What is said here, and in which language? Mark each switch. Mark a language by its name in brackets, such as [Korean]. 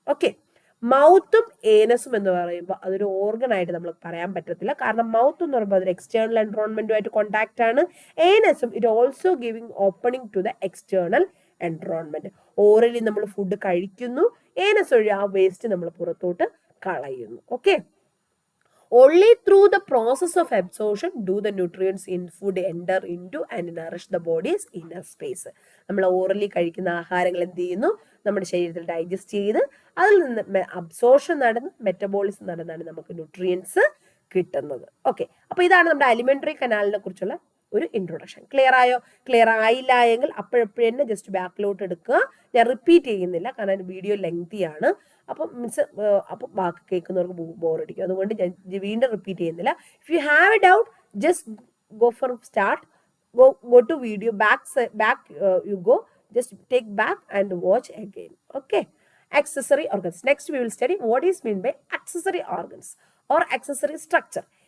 [Malayalam] Okay, മൗത്തും ഏനസും എന്ന് പറയുമ്പോൾ അതൊരു ഓർഗൻ ആയിട്ട് നമ്മൾ പറയാൻ പറ്റത്തില്ല. കാരണം മൗത്ത് എന്ന് പറയുമ്പോൾ അതൊരു എക്സ്റ്റേണൽ എൻവറോൺമെന്റുമായിട്ട് കോൺടാക്ട് ആണ്. [English] ഏനസും it also giving opening to the external environment. [Malayalam] Orally നമ്മൾ ഫുഡ് കഴിക്കുന്നു, ഏനസ് വഴി ആ വേസ്റ്റ് നമ്മൾ പുറത്തോട്ട് കളയുന്നു. [English] Okay, only through the process of absorption do the nutrients in food enter into and nourish the body's inner space. [Malayalam] നമ്മൾ orally കഴിക്കുന്ന ആഹാരങ്ങൾ എന്ത് ചെയ്യുന്നു, നമ്മുടെ ശരീരത്തിൽ ഡൈജസ്റ്റ് ചെയ്ത് അതിൽ നിന്ന് അബ്സോർഷൻ നടന്ന് മെറ്റബോളിസം നടന്നാണ് നമുക്ക് ന്യൂട്രിയൻസ് കിട്ടുന്നത്. ഓക്കെ, അപ്പൊ ഇതാണ് നമ്മുടെ അലിമെന്ററി കനാലിനെ കുറിച്ചുള്ള ഒരു ഇൻട്രൊഡക്ഷൻ. ക്ലിയർ ആയോ? ക്ലിയർ ആയില്ല എങ്കിൽ അപ്പോഴെപ്പോഴും തന്നെ ജസ്റ്റ് ബാക്കിലോട്ട് എടുക്കുക. ഞാൻ റിപ്പീറ്റ് ചെയ്യുന്നില്ല, കാരണം വീഡിയോ ലെങ്തി ആണ്. അപ്പം അപ്പം ബാക്കി കേൾക്കുന്നവർക്ക് ബോറടിക്കും, അതുകൊണ്ട് ഞാൻ വീണ്ടും റിപ്പീറ്റ് ചെയ്യുന്നില്ല. [English] If you have a doubt just go for start, go to video back you go, just take back and watch again. Okay, accessory organs. Next we will study what is meant by accessory organs or accessory structure.